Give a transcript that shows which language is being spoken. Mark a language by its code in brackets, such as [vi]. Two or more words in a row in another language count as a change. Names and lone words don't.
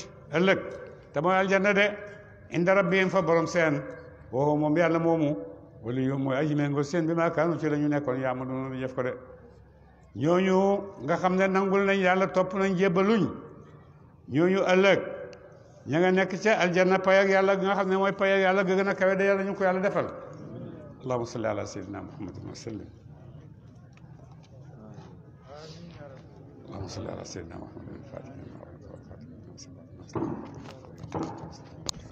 [wo] ëllëg te mooy aljanna de [ar] عند ربهم [wo] fa borom seen woo moom yàlla moomu wala yow mooy aji méngoo seen bi maa kaanu ci la ñu nekkoon yaa ma doon di jëf ko de ñooñu nga xam ne nangul nañ yàlla topp nañ jébbaluñ ñooñu ëllëg ña nga nekk ca aljanna pay ak yàlla nga xam ne mooy pay ak yàlla ga gën a kawe de yàlla ñu ko yàlla defal [ar] اللهم صل على سيدنا محمد وسلم اللهم صل على سيدنا محمد